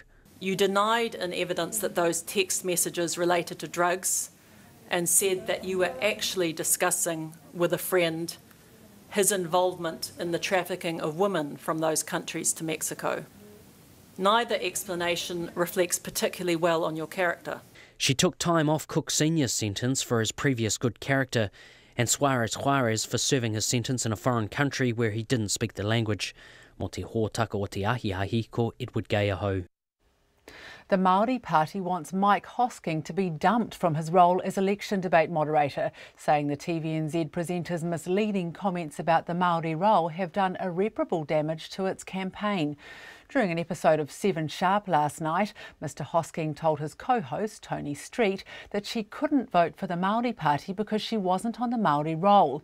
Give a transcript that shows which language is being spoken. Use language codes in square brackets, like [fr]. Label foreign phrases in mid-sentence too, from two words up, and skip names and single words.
[en] You denied in evidence that those text messages related to drugs and said that you were actually discussing with a friend his involvement in the trafficking of women from those countries to Mexico. Neither explanation reflects particularly well on your character. She took time off Cook Sr.'s sentence for his previous good character, and Suarez for serving his sentence in a foreign country where he didn't speak the language. [mi] Mo te hōtaka o te ahi ko Edward Gay aho. [en] The Māori Party wants Mike Hosking to be dumped from his role as election debate moderator, saying the TVNZ presenter's misleading comments about the Māori role have done irreparable damage to its campaign. During an episode of 7 Sharp last night, Mr Hosking told his co-host, Tony Street, that she couldn't vote for the Māori Party because she wasn't on the Māori roll.